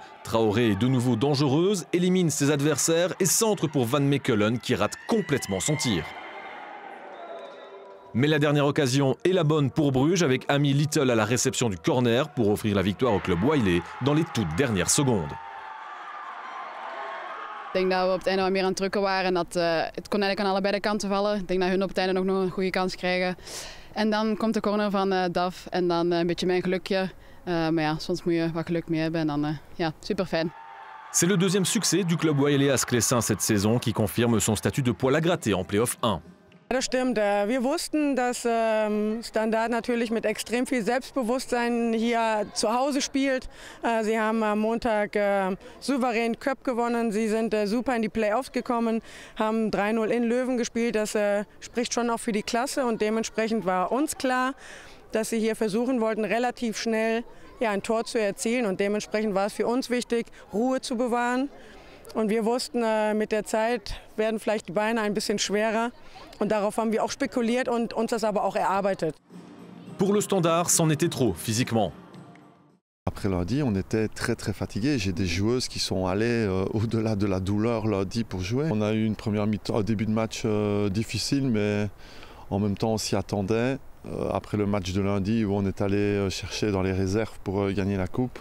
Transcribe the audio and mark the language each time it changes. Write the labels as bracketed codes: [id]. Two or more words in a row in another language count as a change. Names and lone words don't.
[fr] Traoré est de nouveau dangereuse, élimine ses adversaires et centre pour Van Mechelen qui rate complètement son tir. Mais la dernière occasion est la bonne pour Bruges avec Amy Little à la réception du corner pour offrir la victoire au club wayélé dans les toutes dernières secondes. [nl] Ik denk dat we op het einde wat meer aan het drukken waren en dat het kon eigenlijk aan allebei de kanten vallen. Ik denk dat hun op het einde nog een goede kans krijgen. En dan komt de corner van Daf en dan een beetje mijn gelukje. Maar ja, soms moet je wat geluk mee hebben en dan ja, super fijn. [fr] C'est le deuxième succès du club wayélé à Sclessin cette saison qui confirme son statut de poil à gratter en Play-Off 1. [de] Das stimmt. Wir wussten, dass Standard natürlich mit extrem viel Selbstbewusstsein hier zu Hause spielt. Sie haben am Montag souverän Cup gewonnen. Sie sind super in die Playoffs gekommen, haben 3-0 in Löwen gespielt. Das spricht schon auch für die Klasse und dementsprechend war uns klar, dass sie hier versuchen wollten, relativ schnell ein Tor zu erzielen. Und dementsprechend war es für uns wichtig, Ruhe zu bewahren. Und wir wussten, mit der Zeit werden vielleicht die Beine ein bisschen schwerer. Und darauf haben wir auch spekuliert und uns das aber auch erarbeitet. [fr] Pour le Standard, c'en était trop physiquement. Après lundi, on était très fatigués. J'ai des joueuses qui sont allées au-delà de la douleur lundi pour jouer. On a eu une première mi-temps, début de match difficile, mais en même temps on s'y attendait. Après le match de lundi où on est allé chercher dans les réserves pour gagner la coupe.